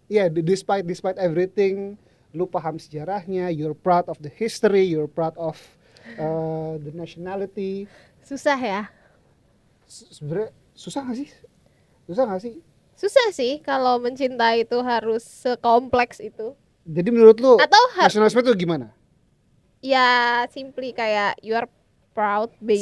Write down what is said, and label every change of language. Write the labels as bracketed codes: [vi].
[en] Despite everything, [id] lu paham sejarahnya, [en] you're proud of the history, you're proud of the nationality. [id] Susah ya? Sebenarnya susah gak sih? Susah sih kalau mencintai itu harus sekompleks itu. Jadi menurut lu Atau nasionalisme itu gimana? [en] ya simply kayak you are proud being